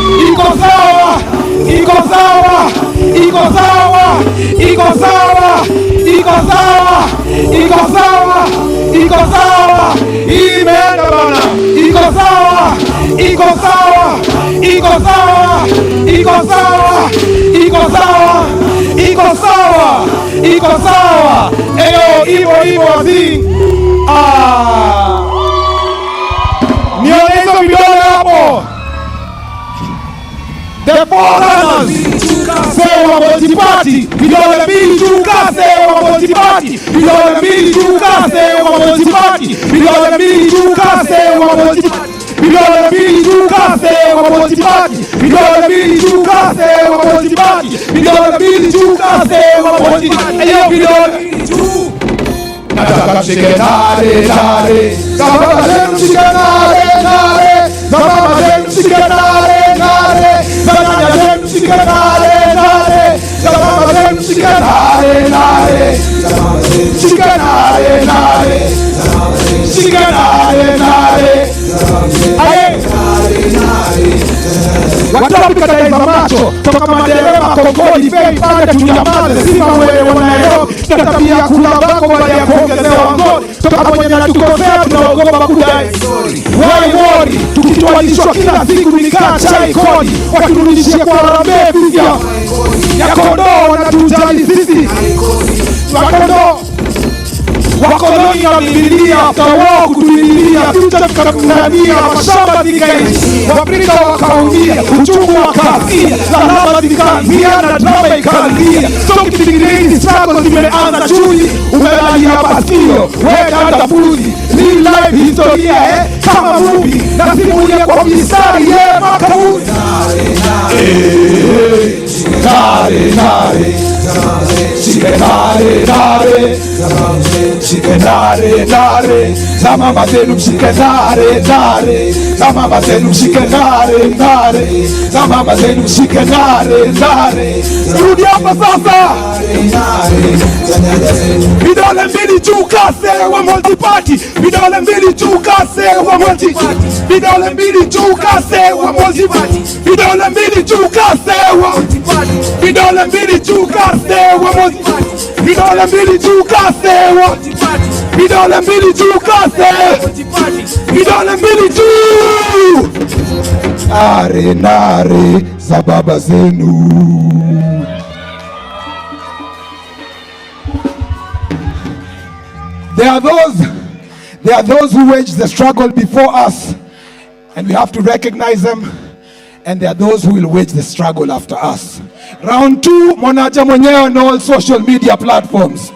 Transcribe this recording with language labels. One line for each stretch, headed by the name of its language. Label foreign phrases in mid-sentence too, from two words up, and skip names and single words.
Swahili: imeenda bana, iko sawa, eyo ivo wazina, nione hizo vidole hapo.
English: The foreigners say
Swahili: wamojipati, vidole mbili tukase wamojipati, vidole mbili tukase wamojipati, vidole mbili tukase wamojipati, vidole mbili tukase wamojipati, vidole mbili tukase wamojipati, vidole mbili tukase wamojipati, eyo vidole mbili tu. Nataka mshike nare, sababa zenu mshike nare, sababa zenu mshike nare, sababa zenu mshike nare, sababa zenu mshike nare, nare nare, shika nare nare, shika nare nare. Watopi kataiza macho toka madereva Kongoni fei pande tunyamaze sima wewe wa Nairobi na tabia kula bako baada ya kuongezewa ngoni toka mwenye natukosea tunaogopa kudai why worry tukitwalishwa kila siku nikaa chai kodi waturudishia kwa rambe vizia ya kondoo wanatujali sisi wakondoo wakoloni wamililia kawao kutulilia future tukamngania mashamba zikaishi Waafrika wakaumia uchungu wakasia salama zikaanzia na drama ikaanzia so kitingireni struggle zimeanza chuni umelalia pasio weka fuzi
English: real life
Swahili: historia kama movie na simulia kwa mistari makauni nare nare shike nare nare shike nare nare na mama zenu mshike nare nare na mama zenu mshike nare nare na mama zenu mshike nare nare. Rudi hapa sasa, vidole mbili juu kase wa multiparty, vidole mbili juu kase wa multiparty, vidole mbili juu kase wa multiparty, vidole mbili juu kase wa multiparty, vidole mbili juu kase wa multiparty, vidole mbili juu kase wa multiparty, vidole mbili juu kase, vidole mbili juu. Nare nare za baba zenu.
English: There are those who waged the struggle before us, and we have to recognize them. And there are those who will wage the struggle after us. Round 2,
Swahili: Monaja mwenyewe
English: on all social media platforms.